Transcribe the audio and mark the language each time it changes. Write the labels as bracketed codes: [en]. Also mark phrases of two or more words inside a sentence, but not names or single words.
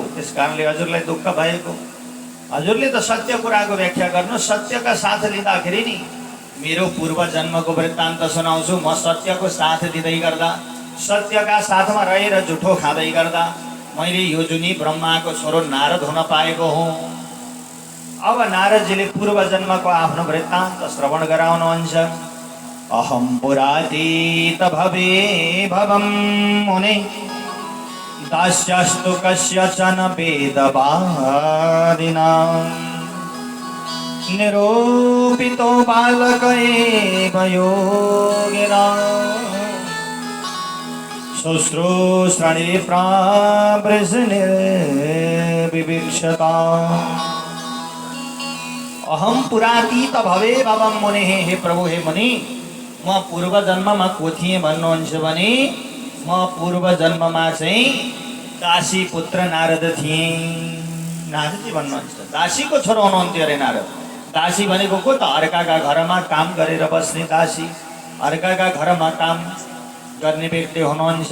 [ne] त्यस कारणले हजुरलाई दुःख भएको। हजुरले त सत्य कुराको व्याख्या गर्नु, सत्यका साथ लिँदाखेरि नि मेरो पूर्व जन्मको वृत्तान्त सुनाउँछु। म सत्यको साथ दिँदै गर्दा, सत्यका साथमा रहेर जुठो खाँदै गर्दा मैले यो जुनी ब्रह्माको छोरो नारद हुन पाएको हुँ। अब नारदजीले पूर्व जन्मको आफ्नो वृत्तान्त श्रवण गराउनुहुन्छ। [sa] अहम पुरातीत भवे भवम मुने दास्यस्तु कस्यचन वेदवादिनां निरूपितो बालक एव योगिनां शुश्रूषणे प्रावृषनिर्विवीक्षता। अहम पुरातीत भवे भवम मुने, [ne] हे प्रभु हे मुनि, म पूर्व जन्ममा को थिएँ भन्नुहुन्छ भने म पूर्व जन्ममा चाहिँ दासी पुत्र नारद थिएँ। नारदजी भन्नुहुन्छ दासीको छोरो हुनुहुन्थ्यो अरे नारद। दासी भनेको को त? अर्काका घरमा काम गरेर बस्ने दासी, अर्काका घरमा काम गर्ने व्यक्ति हुनुहुन्छ।